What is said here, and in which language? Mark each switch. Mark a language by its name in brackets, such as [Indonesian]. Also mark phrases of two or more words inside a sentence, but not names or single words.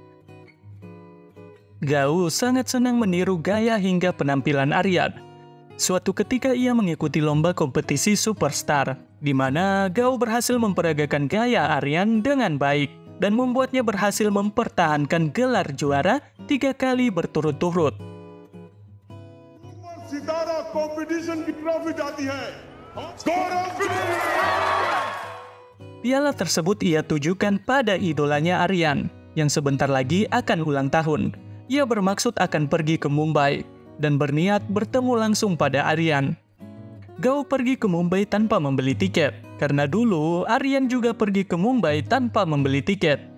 [Indonesian] Gau sangat senang meniru gaya hingga penampilan Aryan. Suatu ketika ia mengikuti lomba kompetisi Superstar, di mana Gau berhasil memperagakan gaya Aryan dengan baik dan membuatnya berhasil mempertahankan gelar juara 3 kali berturut-turut. [Hindi] सितारा कंपटीशन की ट्रॉफी जाती है गौरव. [Indonesian] Piala tersebut ia tujukan pada idolanya Aryan, yang sebentar lagi akan ulang tahun. Ia bermaksud akan pergi ke Mumbai, dan berniat bertemu langsung pada Aryan. Gau pergi ke Mumbai tanpa membeli tiket, karena dulu Aryan juga pergi ke Mumbai tanpa membeli tiket.